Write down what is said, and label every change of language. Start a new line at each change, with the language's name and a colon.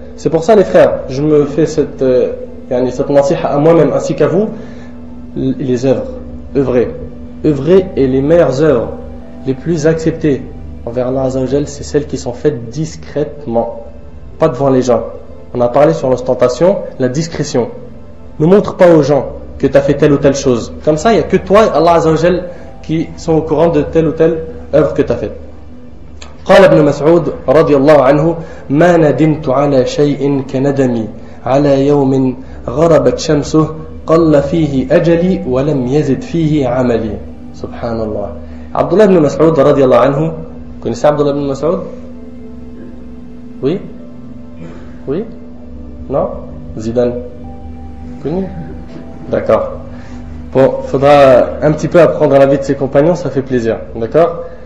French: C'est pour ça, les frères, je me fais cette nasiha à moi-même ainsi qu'à vous, les œuvres, œuvrer et les meilleures œuvres, les plus acceptées envers Allah Azza wa Jal, c'est celles qui sont faites discrètement, pas devant les gens. On a parlé sur l'ostentation, la discrétion. Ne montre pas aux gens que tu as fait telle ou telle chose. Comme ça, il n'y a que toi et Allah Azza wa Jal qui sont au courant de telle ou telle œuvre que tu as faite.
Arabic: قال ابن مسعود رضي الله عنه ما ندمت على شيء كندمي على يوم غربت شمسه قل فيه أجلي ولم يزد فيه عملي. سبحان الله.
French: Abdullah ibn Mas'ud
Arabic: رضي الله عنه.
French: Connaissez Abdullah ibn Mas'ud? Oui? Oui? Non? Zidane? Connu? D'accord. Bon, faudra un petit peu apprendre la vie de ses compagnons, ça fait plaisir. D'accord?